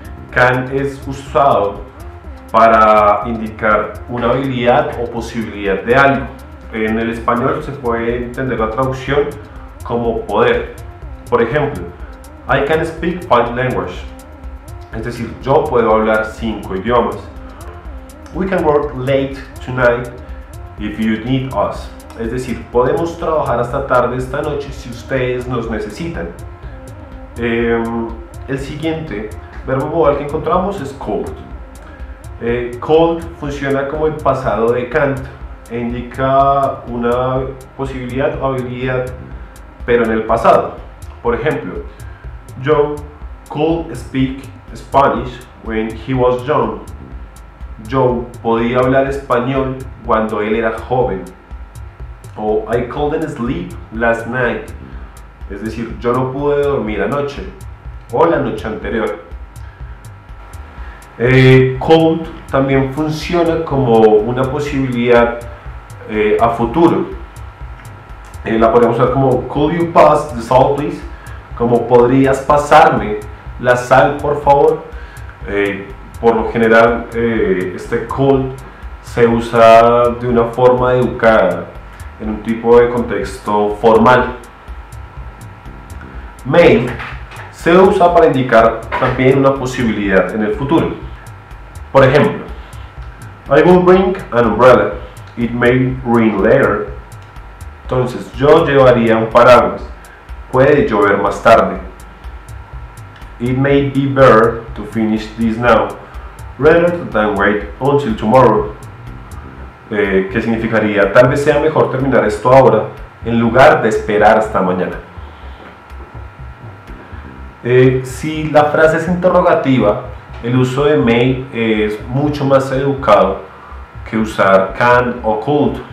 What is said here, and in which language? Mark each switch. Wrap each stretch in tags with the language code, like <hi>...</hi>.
<es>Can es usado para indicar una habilidad o posibilidad de algo. En el español se puede entender la traducción como poder. Por ejemplo,</es> <en>I can speak 5 languages.</en> <es>Es decir, yo puedo hablar 5 idiomas.</es> <en>We can work late tonight if you need us.</en> <es>Es decir, podemos trabajar hasta tarde esta noche si ustedes nos necesitan. El siguiente verbo modal que encontramos es could. Could funciona como el pasado de can e indica una posibilidad o habilidad, pero en el pasado. Por ejemplo,</es> <en>Joe could speak Spanish when he was young.</en> <es>Joe podía hablar español cuando él era joven.</es> <en>O I couldn't sleep last night.</en> <es>Es decir, yo no pude dormir anoche o la noche anterior. Could también funciona como una posibilidad a futuro. La podemos usar como</es> <en>could you pass the salt please,</en> <es>como podrías pasarme la sal por favor. Por lo general este could se usa de una forma educada en un tipo de contexto formal. May se usa para indicar también una posibilidad en el futuro. Por ejemplo,</es> <en>I will bring an umbrella, it may rain later.</en> <es>Entonces, yo llevaría un paraguas, puede llover más tarde.</es> <en>It may be better to finish this now, rather than wait until tomorrow.</en> <es>Que significaría, tal vez sea mejor terminar esto ahora, en lugar de esperar hasta mañana. Si la frase es interrogativa, el uso de may es mucho más educado que usar can o could.</es>